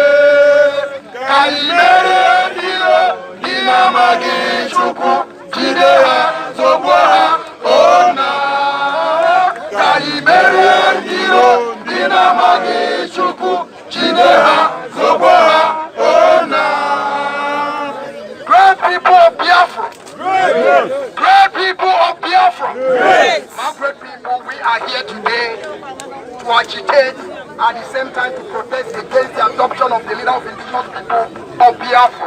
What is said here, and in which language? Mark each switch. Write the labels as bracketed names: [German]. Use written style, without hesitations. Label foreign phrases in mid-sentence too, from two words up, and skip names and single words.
[Igbo] Ka anyị merie ndị iro, ndị na-amaghị Chukwu, jide ha, zọgbuo ha, ona. Ka anyị merie ndị iro, ndị na-amaghị Chukwu, jide ha, zọgbuo ha, ona. [English] Great people of Biafra! Great people of Biafra! My great people, we are here today to agitate, at the same time to protest against the adoption of the leader of indigenous people of Biafra.